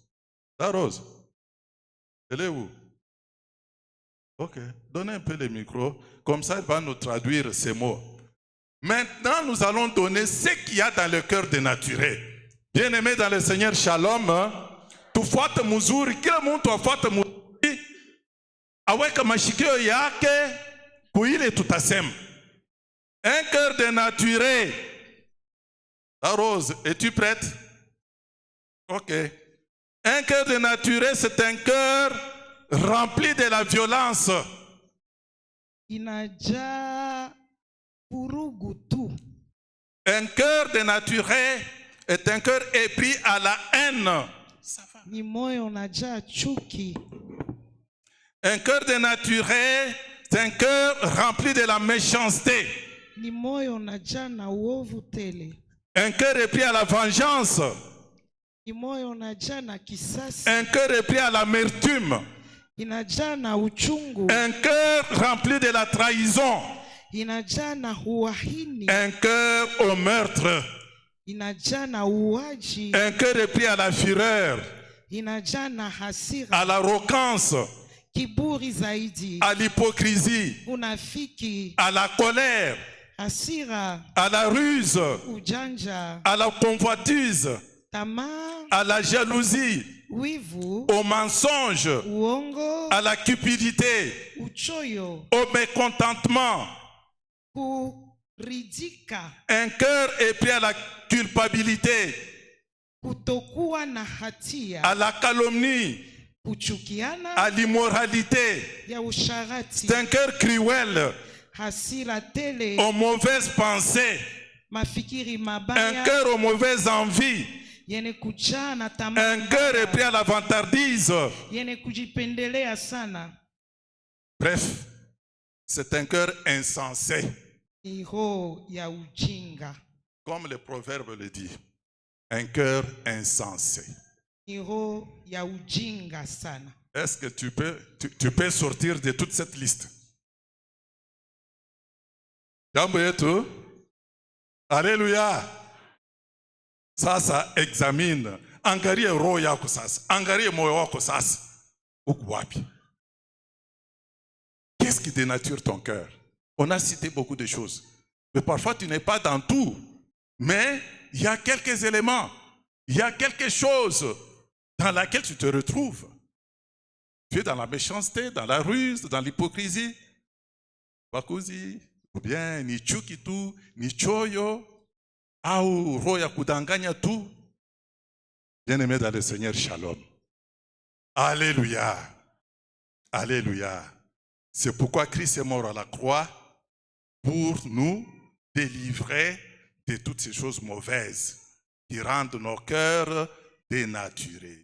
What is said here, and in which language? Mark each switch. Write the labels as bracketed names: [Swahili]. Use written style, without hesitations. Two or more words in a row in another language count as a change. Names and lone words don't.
[French] Darose, elle est où? Ok, donnez un peu le micro, comme ça elle va nous traduire ces mots. Maintenant, nous allons donner ce qu'il y a dans le cœur dénaturé. Bien-aimé dans le Seigneur, [Swahili] Shalom, tu fuate muzuri, kila mtu afuate muzuri, aweka mashikio yake kuile tutasema. [French] Un cœur dénaturé. La Rose, es-tu prête? Ok. Un cœur dénaturé, c'est un cœur rempli de la violence. [Swahili] Inajaa vurugu tu. [French] Un cœur dénaturé est un cœur épris à la haine. [Swahili] Ni moyo unajaa chuki. [French] Un cœur dénaturé, c'est un cœur rempli de la méchanceté. [Swahili] Ni moyo unajaa na uovu tele. [French] Un cœur épris à la vengeance. [Swahili] Ni moyo unajaa na kisasi. [French] Un cœur épris à l'amertume. [Swahili] Inajaa na uchungu. [French] Un cœur rempli de la trahison. [Swahili] Inajaa na uhaini. [French] Un cœur au meurtre. [Swahili] Inajaa na uaji. [French] Un cœur épris à la fureur. [Swahili] Inajaa na hasira. [French] À l'arrogance. [Swahili] kiburi zaidi, [French] à l'hypocrisie, [Swahili] unafiki, [French] à la colère, [Swahili] hasira, [French] à la ruse, [Swahili] ujanja, [French] à la convoitise, [Swahili] tamaa, [French] à la jalousie, [Swahili] wivu, [French] au mensonge, [Swahili] uongo, [French] à la cupidité, [Swahili] uchoyo, [French] au mécontentement, [Swahili] kuridhika, [French] un cœur épris à la culpabilité, [Swahili] kutokuwa na hatia, [French] à la calomnie, [Swahili] kuchukiana, [French] à l'immoralité. [Swahili] ya usharati, [French] C'est un cœur cruel, [Swahili] hasira tele, [French] aux mauvaises pensées, [Swahili] mafikiri [French] un [Swahili] mabaya, [French] cœur aux mauvaises envies, [Swahili] yenye kujaa na tamaa [French] un cœur [Swahili] mbaya, [French] épris à la vantardise. [Swahili] yenye kujipendelea sana, [French] Bref, c'est un cœur insensé, [Swahili] ni roho ya ujinga, [French] comme le proverbe le dit. Un cœur insensé. [Swahili] ni roho ya ujinga sana. [French] Est-ce que tu peux sortir de toute cette liste? [Swahili] Jambo yetu. Alléluia. Sasa examine. Angalia roho yako sasa. Angalia moyo wako sasa. Uko wapi? [French] Qu'est-ce qui dénature ton cœur? On a cité beaucoup de choses. Mais parfois tu n'es pas dans tout. Mais il y a quelques éléments. Il y a quelque chose dans laquelle tu te retrouves. Tu es dans la méchanceté, dans la ruse, dans l'hypocrisie. [Swahili] Bakuzi, [French] ou bien [Swahili] ni chuki tu, ni choyo, au roho ya kudanganya tu. [French] Bien-aimé dans le Seigneur, shalom. Alléluia. Alléluia. C'est pourquoi Christ est mort à la croix pour nous délivrer de toutes ces choses mauvaises qui rendent nos cœurs dénaturés.